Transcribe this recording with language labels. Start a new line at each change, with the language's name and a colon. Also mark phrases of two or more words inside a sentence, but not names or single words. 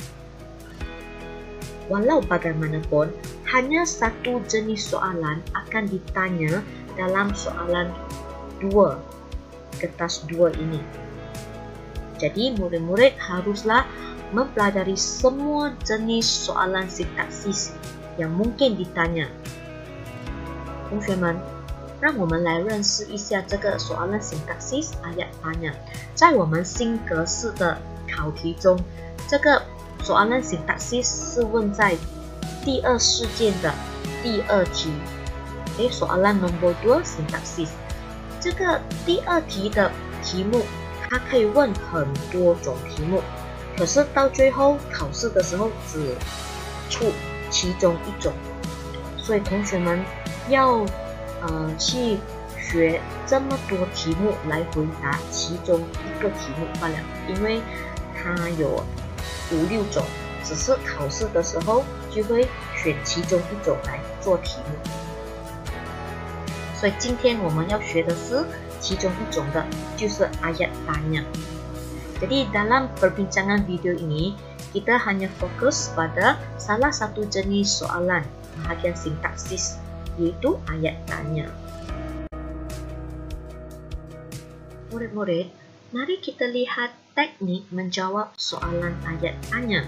Malay: Walau bagaimanapun, hanya satu jenis soalan akan ditanya dalam soalan 2, kertas 2 ini. Jadi, murid-murid haruslah mempelajari semua jenis soalan sintaksis yang mungkin ditanya。
Chinese: 同学们，让我们来认识一下这个
Malay: soalan sintaksis ayat tanya。
Chinese: 在我们新格式的考题中，这个
Malay: soalan sintaksis
Chinese: 是问在第2事件的第2 题。
Malay: soalan nombor 2 sintaksis。
Chinese: 这个第2题的题目，它可以问很多种题目，可是到最后考试的时候只出其中一种，所以同学们要去学这么多题目来回答其中一个题目罢了，因为它有5、6种，只是考试的时候就会选其中一种来做题目。所以今天我们要学的是其中一种的，就是
Malay: ayat tanya。Jadi dalam perbincangan video ini, kita hanya fokus pada salah satu jenis soalan bahagian sintaksis, yaitu ayat tanya. Murid-murid, mari kita lihat teknik menjawab soalan ayat tanya.